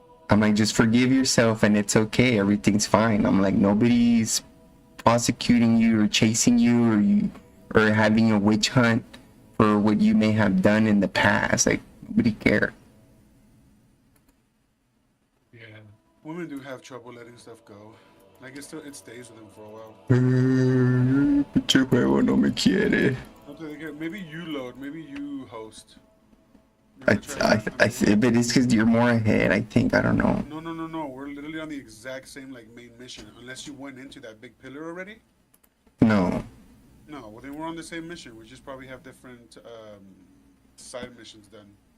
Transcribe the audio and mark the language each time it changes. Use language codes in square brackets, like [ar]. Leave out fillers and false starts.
[en] I'm like, just forgive yourself and it's okay. Everything's fine. I'm like, nobody's prosecuting you or chasing you or having a witch hunt for what you may have done in the past. Like, nobody cares. Yeah. Women do have trouble letting stuff go. Like it stays with them for a while. [es] Pinche juego no me quiere. [en] Maybe you load. Maybe you host. You I, want to try I, that? I mean, but it's because you're more ahead, I think. I don't know. no, no, no, no. We're literally on the exact same like main mission. Unless you went into that big pillar already. No. No, well then we're on the same mission. We just probably have different side missions done.